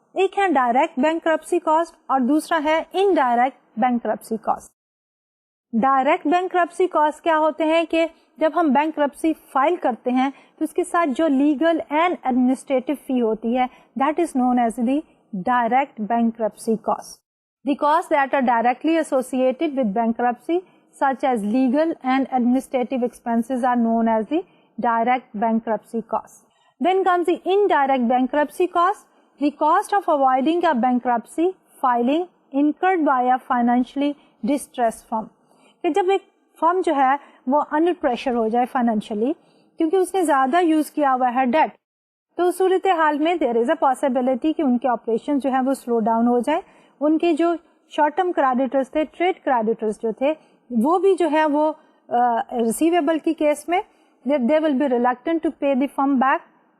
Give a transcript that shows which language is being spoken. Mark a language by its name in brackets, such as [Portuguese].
[Urdu] ایک ہے direct bankruptcy cost اور دوسرا ہے indirect bankruptcy cost. Direct bankruptcy cost کیا ہوتے ہیں کہ جب ہم بینکرپسی فائل کرتے ہیں تو اس کے ساتھ جو لیگل اینڈ ایڈمنسٹریٹو فی ہوتی ہے [English] That is known as the direct bankruptcy cost. The costs that are directly associated with bankruptcy, such as legal and administrative expenses, are known as the direct bankruptcy cost. Then comes the indirect bankruptcy cost, the cost of avoiding a bankruptcy filing incurred by a financially distressed firm. [Urdu] کہ جب ایک فرم جو ہے وہ under pressure ہو جائے financially کیونکہ اس نے زیادہ یوز کیا ہوا ہے ڈیٹ, تو اس صورتحال میں [English] there is a possibility [Urdu] کہ ان کے آپریشن جو ہے وہ سلو ڈاؤن ہو جائے. ان کے جو شارٹ ٹرم کریڈیٹرز تھے, ٹریڈ کریڈیٹرز جو تھے, وہ بھی جو ہے وہ ریسیویبل کی کیس میں [English] They will be reluctant to pay the firm back.